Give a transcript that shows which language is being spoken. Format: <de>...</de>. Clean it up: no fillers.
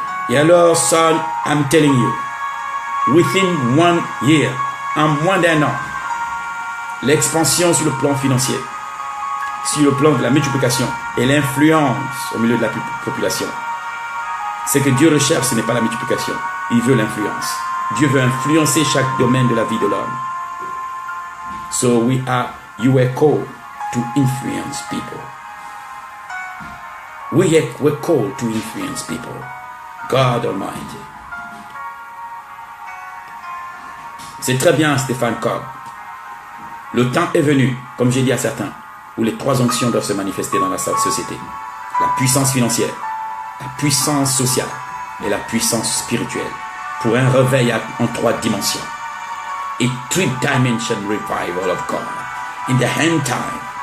<fr>Et alors,</fr> <en>son, I'm telling you, within 1 year,</en> <fr>en moins d'1 an, l'expansion sur le plan financier, sur le plan de la multiplication et l'influence au milieu de la population. Ce que Dieu recherche, ce n'est pas la multiplication. Il veut l'influence. Dieu veut influencer chaque domaine de la vie de l'homme.</fr> <en>So you were called to influence people. We're called to influence people. God Almighty.</en> <fr>C'est très bien, Stéphane Cobb. Le temps est venu, comme j'ai dit à certains, où les 3 onctions doivent se manifester dans la société. La puissance financière, la puissance sociale et la puissance spirituelle pour un réveil en 3 dimensions.</fr> <en>A 3-dimension revival of God in the end time.</en>